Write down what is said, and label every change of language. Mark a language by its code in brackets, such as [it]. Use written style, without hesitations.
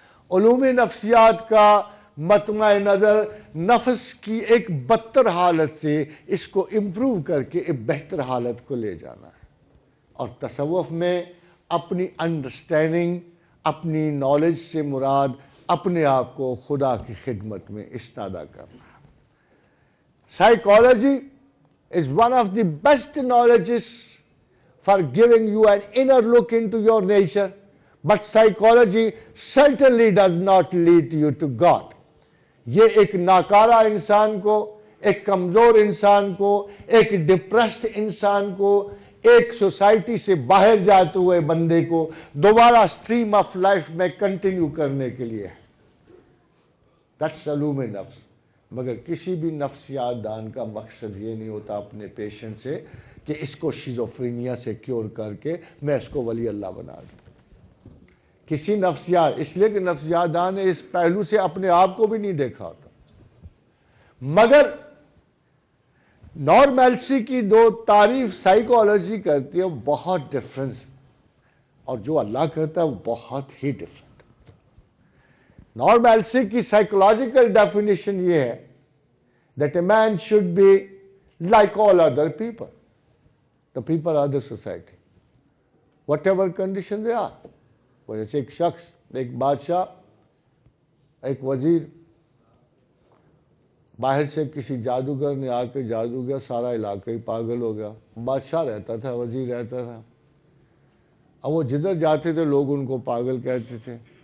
[ur] علوم نفسیات کا مطمع نظر نفس کی ایک بدتر حالت سے اس کو امپروو کر کے ایک بہتر حالت کو لے جانا ہے. اور تصوف میں اپنی انڈرسٹینڈنگ، اپنی نالج سے مراد اپنے آپ کو خدا کی خدمت میں استادہ کرنا. [en] Psychology is one of the best knowledges for giving you an inner look into your nature, but psychology certainly does not lead you to God. [ur] یہ ایک ناکارہ انسان کو، ایک کمزور انسان کو، ایک ڈپریسڈ انسان کو، ایک سوسائٹی سے باہر جاتے ہوئے بندے کو دوبارہ سٹریم آف لائف میں کنٹینیو کرنے کے لیے ہے. دیٹس علوم نفس. مگر کسی بھی نفسیات دان کا مقصد یہ نہیں ہوتا اپنے پیشنٹ سے کہ اس کو شیزوفرینیا سے کیور کر کے میں اس کو ولی اللہ بنا دوں. کسی نفسیات، اس لیے کہ نفسیات دان نے اس پہلو سے اپنے آپ کو بھی نہیں دیکھا ہوتا. مگر نارمیلسی کی دو تعریف سائیکالوجی کرتی ہے، بہت ڈفرنس، اور جو اللہ کرتا ہے وہ بہت ہی ڈفرنٹ. نارمیلسی کی سائیکولوجیکل ڈیفینیشن یہ ہے [en] that a man should be like all other people, the people of the society, whatever condition they are. [ur] جیسے ایک شخص، ایک بادشاہ، ایک وزیر، باہر سے کسی جادوگر نے آ کے جادو کیا، سارا علاقہ ہی پاگل ہو گیا. بادشاہ رہتا تھا، وزیر رہتا تھا، اب وہ جدھر جاتے تھے لوگ ان کو پاگل کہتے تھے.